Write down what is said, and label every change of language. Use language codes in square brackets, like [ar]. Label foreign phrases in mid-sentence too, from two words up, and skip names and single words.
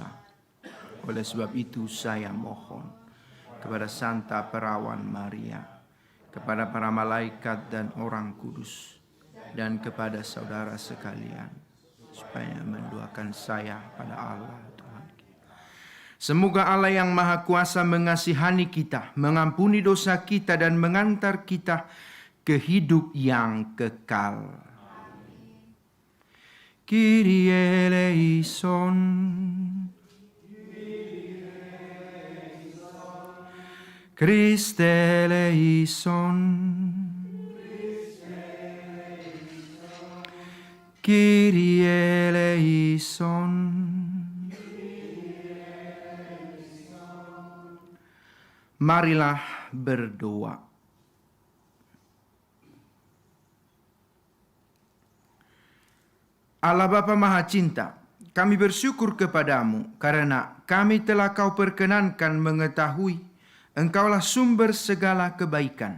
[id] Oleh sebab itu saya mohon kepada Santa Perawan Maria, kepada para malaikat dan orang kudus, dan kepada saudara sekalian, supaya mendoakan saya pada Allah Tuhan. Semoga Allah yang Maha Kuasa mengasihani kita, mengampuni dosa kita, dan mengantar kita ke hidup yang kekal. [el] Kyrie eleison. Christe eleison. Kyrie eleison. [id] Marilah berdoa. Allah Bapa Maha Cinta, kami bersyukur kepadamu karena kami telah Kau perkenankan mengetahui Engkaulah sumber segala kebaikan.